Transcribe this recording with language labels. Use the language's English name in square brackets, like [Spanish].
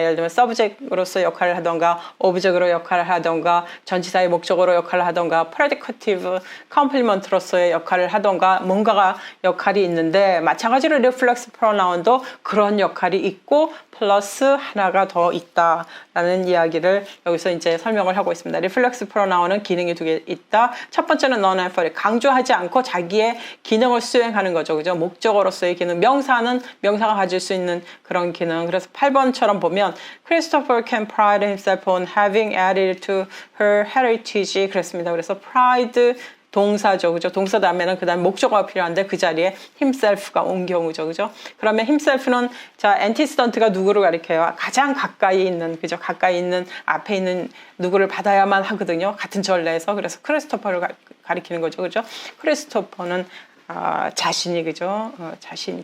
[Korean] 예를 들면 subject으로서 역할을 하던가 object으로 역할을 하던가 전치사의 목적어로 역할을 하던가 predicative complement로서의 역할을 하던가 뭔가가 역할이 있는데 마찬가지로 reflex pronoun도 그런 역할이 있고 플러스 하나가 더 있다라는 이야기를 여기서 이제 설명을 하고 있습니다. reflex pronoun은 기능이 두 개 있다. 첫 번째는 non-emphatic, 강조하지 않고 자기의 기능을 수행하는 거죠. 그죠? 목적어로서의 기능, 명사는 명사가 가질 수 있는 그런 기능. 그래서 8번처럼 보면 [English] Christopher can pride himself on having added to her heritage [Korean] 그랬습니다. 그래서 pride 동사죠. 그죠? 동사 다음에는 그 다음 목적어가 필요한데 그 자리에 himself가 온 경우죠. 그죠? 그러면 himself는 자, antecedent가 누구를 가리켜요? 가장 가까이 있는, 그죠? 가까이 있는, 앞에 있는 누구를 받아야만 하거든요. 같은 전례에서. 그래서 크리스토퍼를 가리키는 거죠. 그죠? 크리스토퍼는 자신이, 그죠? 자신.